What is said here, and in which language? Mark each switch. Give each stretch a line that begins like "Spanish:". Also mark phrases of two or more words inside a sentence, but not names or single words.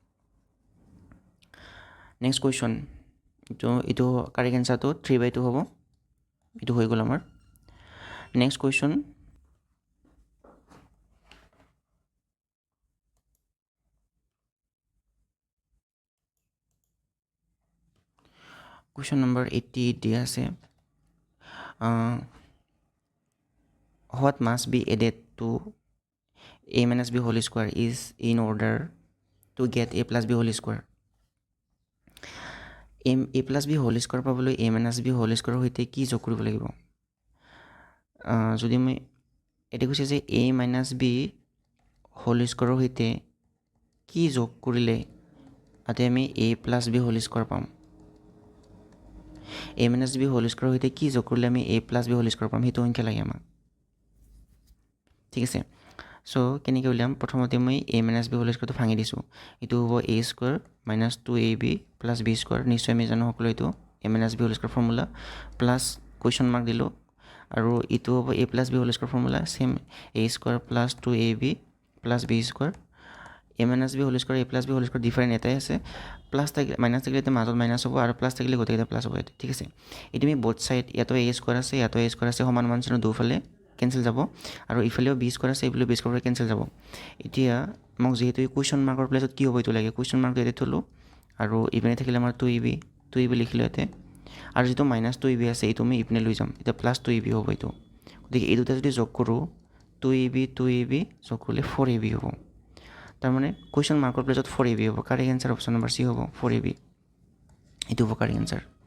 English: next question
Assamese: এইটো
English: correct answerটো
Assamese: 3/2 হ'ব এইটো হৈ গ'ল আমাৰ
English: next question Question number 88
Assamese: দিয়া আছে
English: what must be added to a minus b whole square is in order to get a plus b whole square a plus b whole square
Assamese: পাবলৈ
English: a minus b whole square
Assamese: সৈতে কি যোগ কৰিব লাগিব যদি মই এটা কৈছে যে
English: a minus b whole square
Assamese: সৈতে কি যোগ কৰিলে আতে আমি
English: a plus b whole square
Assamese: পাম
English: a minus b whole square
Assamese: সৈতে কি যোগ কৰিলে আমি
English: a plus b whole square
Assamese: পাম সেইটো সংখ্যা লাগে আমাক ঠিক আছে চ' কেনেকৈ উলিয়াম প্ৰথমতে মই
English: a minus b whole squareটো
Assamese: ভাঙি দিছোঁ এইটো হ'ব
English: a square minus 2ab plus b square
Assamese: নিশ্চয় আমি জানো সকলো এইটো
English: a minus b whole square formula plus question mark
Assamese: দিলোঁ আৰু এইটো হ'ব
English: a plus b whole square formula same a square plus 2ab plus b square a minus b whole square a plus b whole
Assamese: square ডিফাৰেণ্ট এটাই আছে প্লাছ থাকিলে মাইনাছ থাকিলে এতিয়া মাজত মাইনাছ হ'ব আৰু প্লাছ থাকিলে গোটেইকেইটা প্লাছ হ'ব ঠিক আছে এইটো আমি
English: both side
Assamese: ইয়াতো
English: a square
Assamese: আছে ইয়াতো
English: a square
Assamese: আছে সমান চিহ্ন দুফালে কেঞ্চেল যাব আৰু ইফালেও
English: b square
Assamese: আছে এইফালেও
English: b square
Assamese: কেঞ্চেল যাব এতিয়া মোক যিহেতু
English: question markৰ placeত
Assamese: কি হ'ব এইটো লাগে
English: question markটো
Assamese: ইয়াতে থ'লোঁ আৰু ইপিনে থাকিলে আমাৰ 2ab লিখিলোঁ ইয়াতে আৰু যিটো
English: minus 2ab
Assamese: আছে এইটো আমি ইপিনে লৈ যাম এতিয়া
English: plus 2ab
Assamese: হ'ব এইটো গতিকে এই দুটা যদি যোগ কৰোঁ 2ab যোগ কৰিলে 4ab হ'ব তাৰমানে
English: question markৰ placeত
Assamese: 4ab হ'ব
English: correct answer option number C
Assamese: হ'ব 4ab এইটো হ'ব
English: correct answer